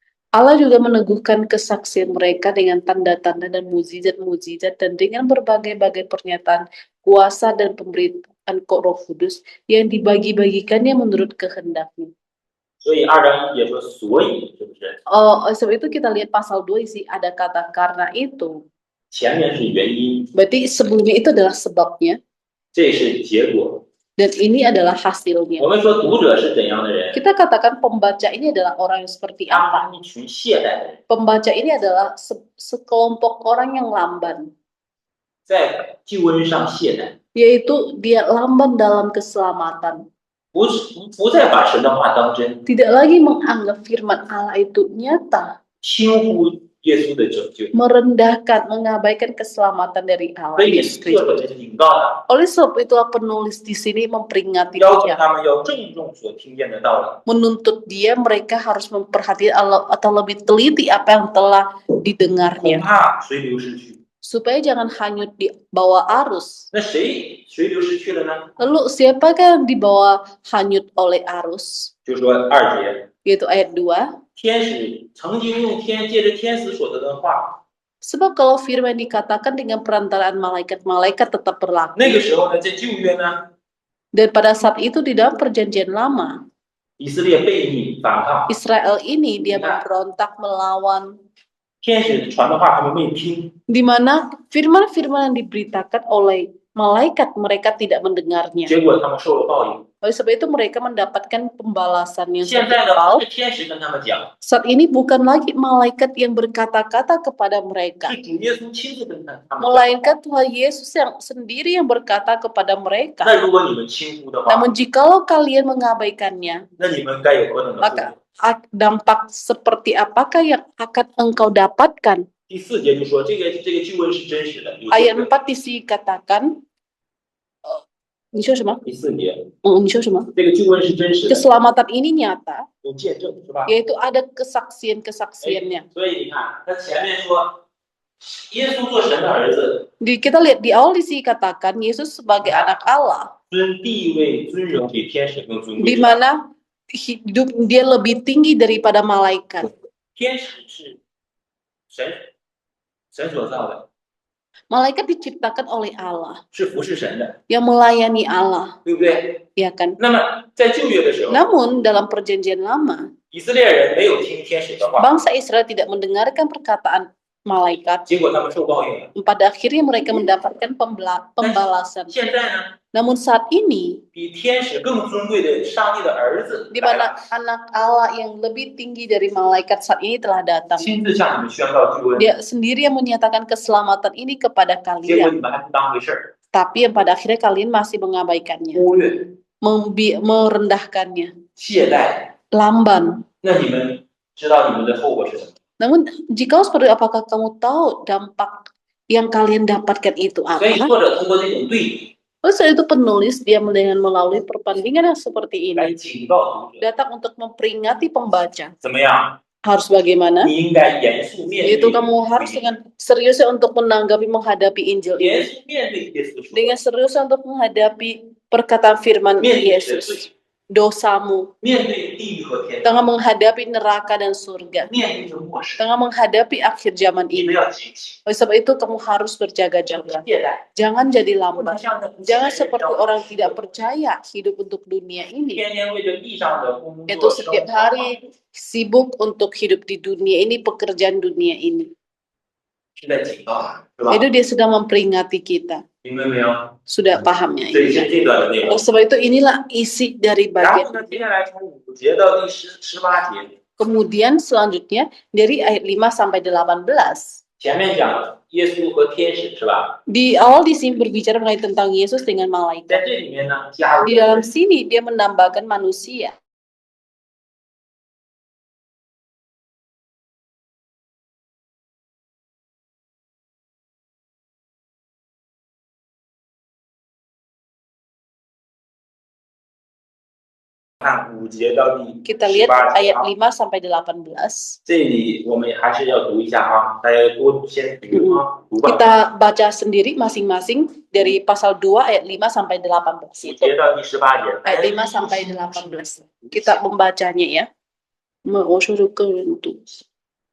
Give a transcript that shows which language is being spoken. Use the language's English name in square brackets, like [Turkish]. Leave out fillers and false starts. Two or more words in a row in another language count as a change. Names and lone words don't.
[Indonesian] Allah juga meneguhkan kesaksian mereka dengan tanda-tanda dan mukjizat-mukjizat dan dengan berbagai-bagai pernyataan kuasa dan pemberitaan Roh Kudus yang dibagi-bagikannya menurut kehendaknya. [Chinese] 所以2章1节说所以，是不是？ [Indonesian] Sebab itu kita lihat pasal 2 isi ada kata karena itu. [Chinese] 前面是原因， [Indonesian] Berarti sebelumnya itu adalah sebabnya [Chinese] 这是结果。 [Indonesian] dan ini adalah hasilnya. [Chinese] 我们说读者是怎样的人？ [Indonesian] Kita katakan pembaca ini adalah orang yang seperti [Chinese] 他 [Indonesian] apa? [Chinese] 们是一群懈怠的人， [Indonesian] Pembaca ini adalah sekelompok orang yang lamban, [Chinese] 在救恩上懈怠， [Indonesian] yaitu dia lamban dalam keselamatan. [Chinese] 不再把神的话当真， [Indonesian] Tidak lagi menganggap firman Allah itu nyata, [Chinese] 轻忽耶稣的拯救。 [Indonesian] merendahkan, mengabaikan keselamatan dari [Chinese] 所 [Indonesian] Allah [Chinese] 以 [Indonesian] Yesus [Chinese] 作 [Indonesian] Kristus. [Chinese] 者就警告他， [Indonesian] Oleh sebab itulah penulis di sini memperingati [Chinese] 要求 [Indonesian] dia, [Chinese] 他们要郑重所听见的道理， [Indonesian] menuntut dia mereka harus memperhatikan Allah atau lebih teliti apa yang telah [Chinese] 恐 [Indonesian] didengarnya, [Chinese] 怕随流失去。 [Indonesian] supaya jangan hanyut di bawah arus. [Chinese] 那谁随流失去了呢？ [Indonesian] Lalu siapakah yang dibawa hanyut oleh arus? [Chinese] 就说2节， [Indonesian] Yaitu ayat 2. [Chinese] 天使曾经用借着天使所得的话， [Indonesian] Sebab kalau firman dikatakan dengan perantaraan malaikat-malaikat tetap berlaku. [Chinese] 那个时候呢，在旧约呢， [Indonesian] Dan pada saat itu di dalam perjanjian lama, [Chinese] 以色列悖逆反抗， [Indonesian] Israel ini dia memberontak melawan, [Chinese] 天使传的话他们没听， [Indonesian] di mana firman-firman yang diberitakan oleh malaikat mereka tidak mendengarnya. [Chinese] 结果他们受了报应。 [Indonesian] Oleh sebab itu mereka mendapatkan pembalasan yang [Chinese] 现在的 [Indonesian] setimpal. [Chinese] 是天使跟他们讲， [Indonesian] Saat ini bukan lagi malaikat yang berkata-kata kepada mereka, [Chinese] 是主耶稣亲自跟他们讲。 [Indonesian] melainkan Tuhan Yesus yang sendiri yang berkata kepada mereka. [Chinese] 那如果你们轻忽的话， [Indonesian] Namun jikalau kalian mengabaikannya, [Chinese] 那你们该有何等的后 [Indonesian] maka [Chinese] 果？ [Indonesian] dampak seperti apakah yang akan engkau dapatkan? [Chinese] 第4节就说这个救恩是真实的，有 [Indonesian] Ayat [Chinese] 见证。 [Indonesian] 4 di sini katakan, [Chinese] 你说什么？第4节，你说什么？这个救恩是真实的， [Indonesian] Keselamatan ini nyata, [Chinese] 有见证是吧？ [Indonesian] yaitu ada kesaksian-kesaksiannya. [Chinese] 所以你看，他前面说耶稣做神的儿子， [Indonesian] Kita lihat di awal di sini katakan Yesus sebagai anak Allah, [Chinese] 尊地位尊荣比天使更尊 [Indonesian] di [Chinese] 贵。 [Indonesian] mana hidup dia lebih tinggi daripada malaikat. [Chinese] 天使是神所造的， [Indonesian] Malaikat diciptakan oleh Allah, [Chinese] 是服侍神的， [Indonesian] yang melayani Allah, [Chinese] 对不对？ [Indonesian] ya kan? [Chinese] 那么在旧约的时候， [Indonesian] Namun dalam perjanjian lama, [Chinese] 以色列人没有听天使的话， [Indonesian] bangsa Israel tidak mendengarkan perkataan malaikat. [Chinese] 结果他们受报应了。 [Indonesian] Pada akhirnya mereka mendapatkan pembalasan. [Chinese] 现在呢， [Indonesian] Namun saat ini, [Chinese] 比天使更尊贵的上帝的儿子 [Indonesian] di [Chinese] 来 [Indonesian] mana [Chinese] 了， [Indonesian] anak Allah yang lebih tinggi dari malaikat saat ini telah datang. [Chinese] 亲自向你们宣告救恩， [Indonesian] Dia sendiri yang menyatakan keselamatan ini kepada [Chinese] 结果 [Indonesian] kalian. [Chinese] 你们还不当回事儿， [Indonesian] Tapi yang pada akhirnya kalian masih mengabaikannya, [Chinese] 忽略、 [Indonesian] merendahkannya, [Chinese] 懈怠， [Indonesian] lamban. [Chinese] 那你们知道你们的后果是什么？ [Indonesian] Namun jika seperti apakah kamu tahu dampak yang kalian dapatkan itu [Chinese] 所以 [Indonesian] apa? [Chinese] 作者通过这种对比 [Indonesian] Oleh itu penulis dia dengan melalui perbandingan yang seperti [Chinese] 来 [Indonesian] ini [Chinese] 警告读者， [Indonesian] datang untuk memperingati pembaca [Chinese] 怎么样？ [Indonesian] harus bagaimana? [Chinese] 你应该严肃面 [Indonesian] Yaitu [Chinese] 对， [Indonesian] kamu harus dengan seriusnya untuk menghadapi Injil [Chinese] 严 [Indonesian] ini, [Chinese] 肃面对耶稣说， [Indonesian] dengan seriusnya untuk menghadapi perkataan firman [Chinese] 面对你的 [Indonesian] Yesus, [Chinese] 罪， [Indonesian] dosamu, [Chinese] 面对地狱和天堂， [Indonesian] tengah menghadapi neraka dan surga, [Chinese] 面对这末世， [Indonesian] tengah menghadapi akhir zaman [Chinese] 你们 [Indonesian] ini. [Chinese] 要警醒， [Indonesian] Oleh sebab itu kamu harus berjaga-jaga, [Chinese] 懈怠， [Indonesian] jangan jadi [Chinese] 不能 [Indonesian] lambat, [Chinese] 像那不信的 [Indonesian] jangan [Chinese] 人 [Indonesian] seperti [Chinese] 一样 [Indonesian] orang tidak percaya hidup untuk dunia ini, [Chinese] 天天为着地上的工 [Indonesian] itu [Chinese] 作生 [Indonesian] setiap [Chinese] 活， [Indonesian] hari sibuk untuk hidup di dunia ini, pekerjaan dunia ini. [Chinese] 是在警告他，是吧？ [Indonesian] Itu dia sedang memperingati kita. [Chinese] 明白没有？ [Indonesian] Sudah pahamnya [Chinese] 这 [Indonesian] ini. [Chinese] 是这段的内容 [Indonesian] Oleh。sebab itu inilah isi dari [Chinese] 然后 [Indonesian] bagian. [Chinese] 呢，接下来从5节到第18节， [Indonesian] Kemudian selanjutnya dari ayat 5 sampai 18. [Chinese] 前面讲耶稣和天使是吧？ [Indonesian] Di awal di sini berbicara mengenai tentang Yesus dengan [Chinese] 在 [Indonesian] malaikat. [Chinese] 这里面呢，加入 [Indonesian] Di dalam sini dia menambahkan manusia. [Chinese] 看5节到第 [Indonesian] Kita lihat [Chinese] 18节 [Indonesian] ayat [Chinese] 啊， [Indonesian] 5 sampai 18. [Chinese] 这里我们还是要读一下啊，大家多先读啊，读吧。 [Indonesian] Kita baca sendiri masing-masing dari pasal 2 ayat 5 sampai 18. [Chinese] 5 节到第18节， [Indonesian] Ayat 5 sampai 18. Kita membacanya ya. [Chinese] 我说就个人读。